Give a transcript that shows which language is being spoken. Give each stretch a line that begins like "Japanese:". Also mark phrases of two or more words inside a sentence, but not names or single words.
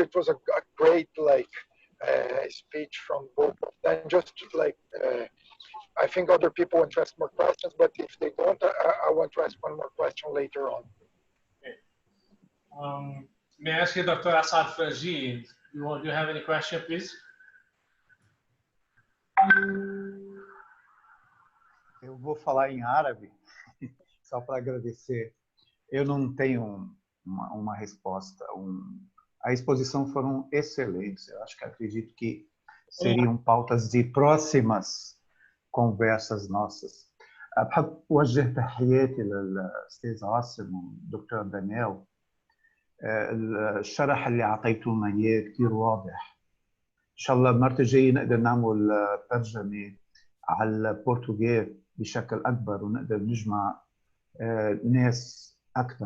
English: It was a great like speech from both of them. Just like I think other people want to ask more questions, but if they don't, I want to ask one more question later on. Okay. May I ask you, Dr. Assad Ferji, do you have any question, please?
Portuguese: Eu vou falar em árabe, só para agradecer. Eu não tenho uma resposta. A exposição foram excelentes. Eu acho que acredito que seriam pautas de próximas conversas nossas.
Arabic: بحب أوجه تحياتي للأستاذ عاصم والدكتور دانيال. الشرح اللي أعطيتونا إياه كثير واضح. إن شاء الله المرة الجاية نقدر نعمل ترجمة على البرتغالي بشكل أكبر ونقدر نجمع ناس أكثر.